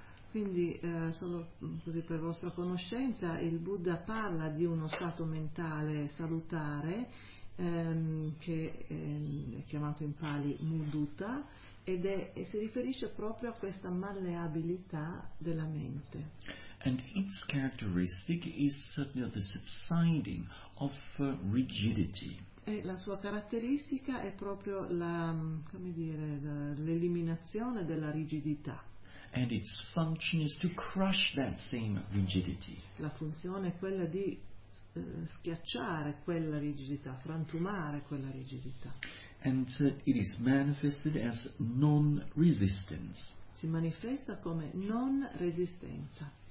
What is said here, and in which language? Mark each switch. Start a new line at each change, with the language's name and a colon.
Italian: Quindi, solo così per vostra conoscenza, il Buddha parla di uno stato mentale salutare che è chiamato in Pali mudita, ed è, e si riferisce proprio a questa malleabilità della mente.
English: And its characteristic is the subsiding of rigidity.
Italian: E la sua caratteristica è proprio la, come dire, l'eliminazione della rigidità.
English: And its function is to crush that same rigidity.
Italian: La funzione è quella di schiacciare quella rigidità, frantumare quella rigidità.
English: And it is manifested as non-resistance.
Italian: Si manifesta come non resistenza.